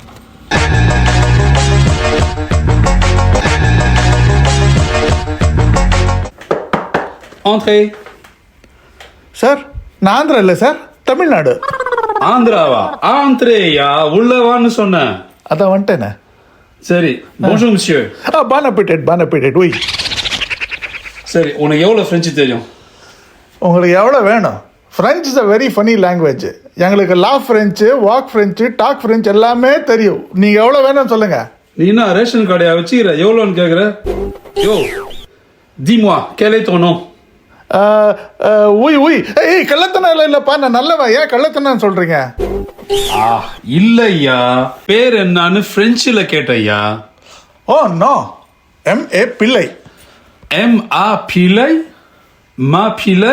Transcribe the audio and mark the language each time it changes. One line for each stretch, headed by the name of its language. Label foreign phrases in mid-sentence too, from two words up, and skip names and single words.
Tamil: சார், நான் ஆந்திரா இல்லை சார், தமிழ்நாடு. ஆந்திராவா? ஆந்திரேயா, உள்ளவான்னு சொன்னேன். அதான் வந்துட்டேனே. சரி,
French: bonjour monsieur. bon appétit, oui.
Tamil: சரி, உனக்கு எவ்வளோ ஃப்ரெஞ்சு தெரியும்? உங்களுக்கு எவ்வளோ வேணும்?
English: French is a very funny language.
Tamil: எங்களுக்கு
English: laugh French, walk French, talk French
Tamil: எல்லாமே தெரியும். நீங்கள் எவ்வளோ வேணும்னு சொல்லுங்க. நீ என்ன ரேஷன் கடையா வச்சுக்கிற? எவ்வளோன்னு கேட்குற? யோ,
French: dis-moi, quel est ton nom?
Tamil: உய் ஏய், கள்ளத்தனம் இல்லைப்பா, நான் நல்லவன். ஏன் கள்ளத்தனம் சொல்கிறீங்க? இல்லையா, பேர் என்னன்னு பிரெஞ்சில் கேட்டையா.
English: oh no,
Tamil: M.A. பிள்ளை. M.A. பிள்ளை? மா பிள்ளை?